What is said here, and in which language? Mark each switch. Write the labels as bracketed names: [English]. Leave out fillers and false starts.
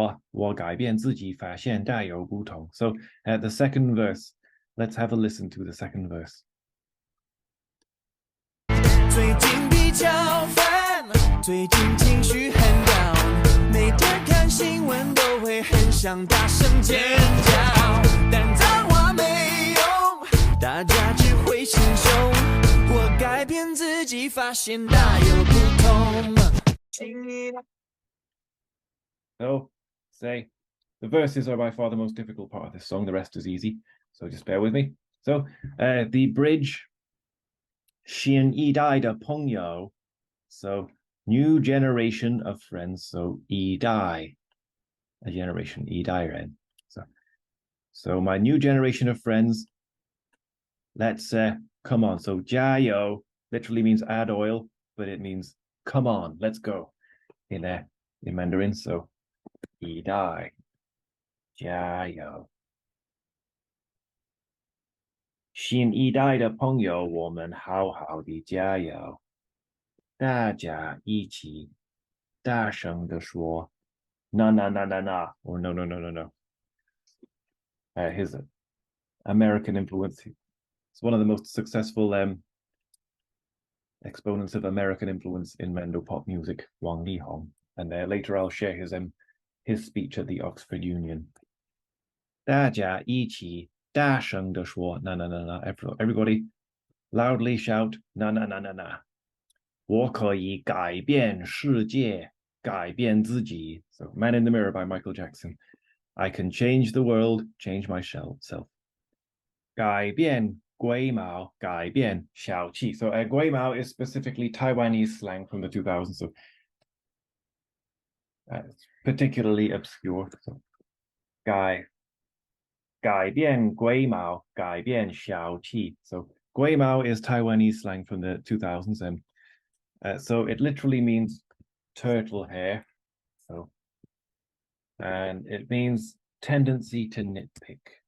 [Chinese] 我改变自己，发现大有不同。 [English] So the second verse, let's have a listen to the second verse. [Chinese] 最近比较烦，最近情绪很 down， 每天看新闻都会很想大声尖叫，但脏话没用，大家只会心凶。我改变自己，发现大有不同。 [English] So, say, the verses are by far the most difficult part of this song. The rest is easy, so just bear with me. So, the bridge, [Chinese] 新一代的朋友, [English] so new generation of friends. So 一代, a generation, 一代人. So my new generation of friends, let's come on. So 加油 literally means add oil, but it means come on, let's go in Mandarin. [Chinese] So 一代加油。新一代的朋友，我们好好的加油！大家一起大声的说 "na na na na na" or "no no no no no." [English] His American influence. It's one of the most successful exponents of American influence in Mandopop music, Wang Lihong. And later I'll share his speech at the Oxford Union. [Chinese] 大家一起大声的说 "na na na na." [English] Everybody loudly shout "na na na na na." [Chinese] 我可以改变世界，改变自己. [English] So Man in the Mirror by Michael Jackson. I can change the world, change myself. [Chinese] 改变龟毛，改变小气. [English] So 龟毛 is specifically Taiwanese slang from the 2000s. So it's particularly obscure. [Chinese] So 改变龟毛，改变小气. [English] So 龟毛 is Taiwanese slang from the 2000s. So it literally means turtle hair. So, and it means tendency to nitpick.